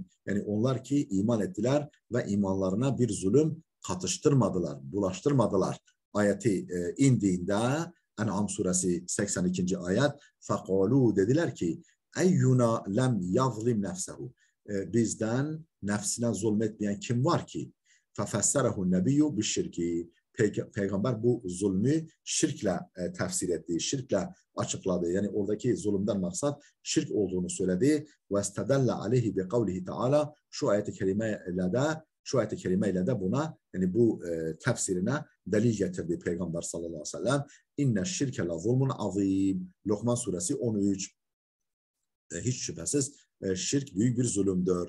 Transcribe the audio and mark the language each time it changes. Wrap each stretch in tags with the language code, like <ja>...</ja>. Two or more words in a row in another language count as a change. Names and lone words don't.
<tr>Yani onlar ki iman ettiler ve imanlarına bir zulüm katıştırmadılar, bulaştırmadılar. Ayeti indiğinde En'am suresi 82. ayet فَقَالُوا dediler ki</tr> <ar>أينا لم يظلم نفسه</ar> <tr>bizden nefsine zulmetmeyen kim var ki?</tr> <ar>فَفَسَّرَهُ النَّبِيُّ بِالشِّرْكِ</ar> <tr>Peygamber bu zulmü şirkle tefsir etti, şirkle açıkladı. Yani oradaki zulümden maksat şirk olduğunu söyledi.</tr> <ar>وَاسْتَدَلَّ عَلَيْهِ بِقَوْلِهِ</ar> <tr>Teala şu ayet-i kerimeyle de buna yani bu tefsirine delil getirdi Peygamber</tr> <ar>صلى الله عليه وسلم. إن الشرك لظلم عظيم.</ar> <tr>Lokman suresi 13. Hiç şüphesiz şirk büyük bir zulümdür.</tr>